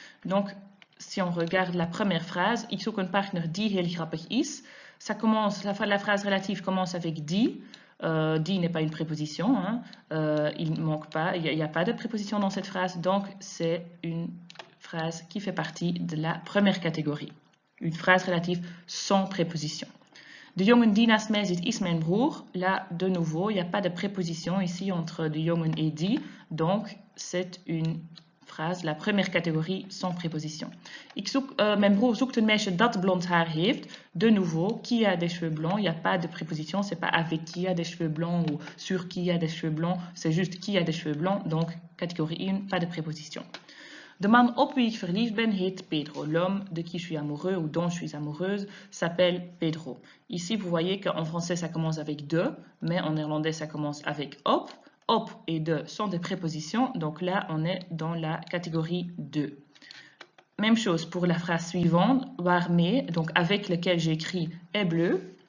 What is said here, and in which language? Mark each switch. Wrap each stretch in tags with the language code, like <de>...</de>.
<fr>Donc, si on regarde la première phrase,</fr> <nl>ik zoek een partner die heel grappig is,</nl> <fr>la phrase relative commence avec die. Die n'est pas une préposition, hein. Il manque pas, il n'y a pas de préposition dans cette phrase, donc c'est une phrase qui fait partie de la première catégorie. Une phrase relative sans préposition.</fr> <nl>De jongen die naast mij zit is mijn broer.</nl> <fr>Là, de nouveau, il n'y a pas de préposition ici entre</fr> <nl>de jongen</nl> <fr>et die, donc c'est une phrase, la première catégorie sans préposition.</fr> <nl>Mijn broer zoekt een meisje dat blond haar heeft.</nl> <fr>De nouveau, qui a des cheveux blancs, il n'y a pas de préposition, c'est pas avec qui a des cheveux blancs ou sur qui a des cheveux blancs, c'est juste qui a des cheveux blancs, donc catégorie 1, pas de préposition.</fr> <nl>De man op wie ik verliefd ben heet Pedro.</nl> <fr>L'homme de qui je suis amoureux ou dont je suis amoureuse s'appelle Pedro. Ici, vous voyez qu'en français, ça commence avec de, mais en néerlandais, ça commence avec op. Op et de sont des prépositions, donc là, on est dans la catégorie 2. Même chose pour la phrase suivante, waarmee, donc avec lequel j'écris est bleu.</fr>